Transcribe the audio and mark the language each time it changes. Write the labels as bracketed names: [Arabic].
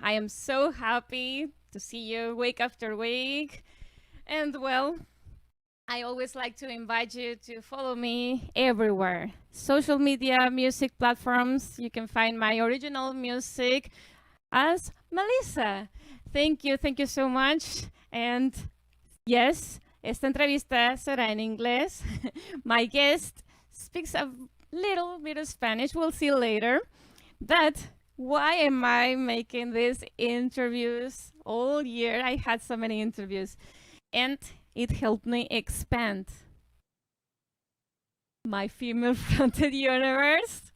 [English] I am so happy to see you week after week. And well, I always like to invite you to follow me everywhere. Social media, music platforms. You can find my original music as Mhelyssa. Thank you so much. And yes, [Spanish] esta entrevista será en inglés. [English] My guest speaks a little bit of Spanish. We'll see later. But why am I making these interviews all year? I had so many interviews, and it helped me expand my female-fronted universe.